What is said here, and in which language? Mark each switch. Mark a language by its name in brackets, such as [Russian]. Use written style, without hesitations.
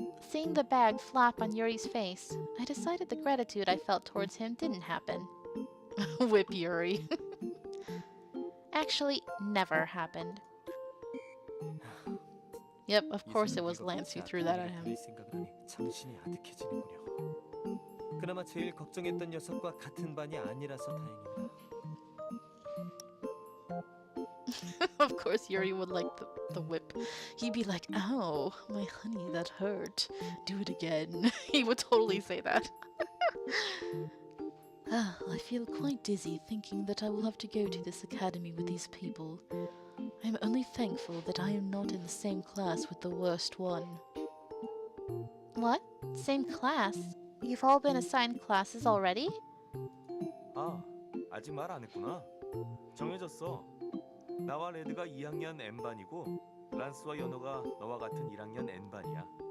[English] Seeing the bag flop on Yuri's face, I decided the gratitude I felt towards him didn't happen. Whip Yuri. Actually, never happened. Yep, of course it was Lance who threw that at him. [Korean] 정신이 아득해지는군요. 그나마 제일 걱정했던 녀석과 같은 반이 아니라서 다행입니다. [English] Of course Yuri would like the whip. He'd be like, ow, my honey, that hurt. Do it again. He would totally say that. I feel quite dizzy thinking that I will have to go to this academy with these people. I'm only thankful that I am not in the same class with the worst one. What? Same class? You've all been assigned classes already? [Korean] 아, 아직 말 안 했구나. 정해졌어. 나와 레드가 2학년 N반이고 란스와 연호가 너와 같은 1학년 N반이야.